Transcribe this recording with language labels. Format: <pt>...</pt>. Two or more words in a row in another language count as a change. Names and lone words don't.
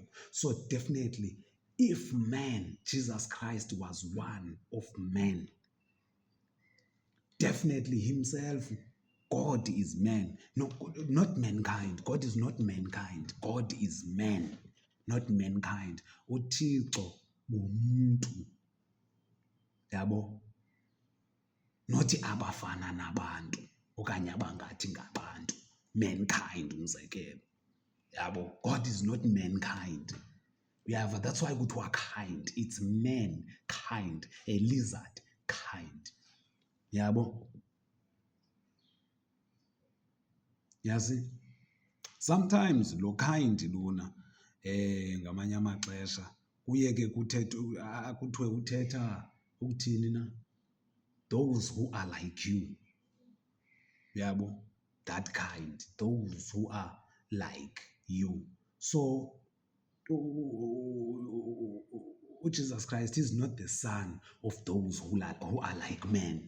<en>So definitely, if man, Jesus Christ was one of men, definitely himself, God is man. No, not mankind. God is not mankind. God is man, not mankind.</en> <xh>uThixo ngumuntu, yabo, not abafana nabantu okanye abangathi ngabantu, mankind umzekelo, yabo.</xh> <en>God is not mankind. Yeah, that's why kuthiwa kind. It's mankind, a lizard kind, yabo.</en> <xh>Yazi, sometimes lo kind lona ngamanye amaxesha kuye ke kuthiwe uthetha ukuthini na,</xh> <en>those who are like you, yabo, that kind, those who are like you. So Jesus Christ is not the son of those who are like men.</en>